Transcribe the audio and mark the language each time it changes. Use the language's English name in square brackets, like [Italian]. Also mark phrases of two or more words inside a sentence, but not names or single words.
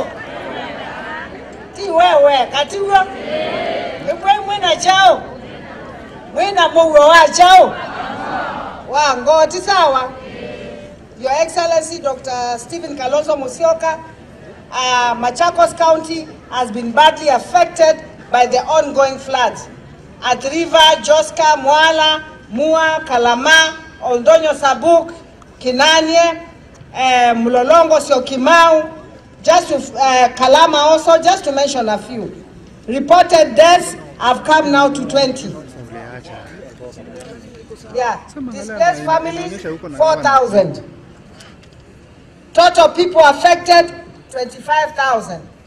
[Kamba] Ti wewe katiwa. Ekwe mwena chao. Mwena mwe wa chao. Wango tisawa. [English] Your Excellency Dr. Stephen Kalonzo Musyoka, Machakos County has been badly affected by the ongoing floods at River, Joska, Mwala, Mua, Kalama, Oldonyo Sabuk, Kinanye, Mlolongo, Syokimau, just to Kalama also, just to mention a few. Reported deaths have come now to 20. Yeah, displaced families 4,000. Total people affected 25,000.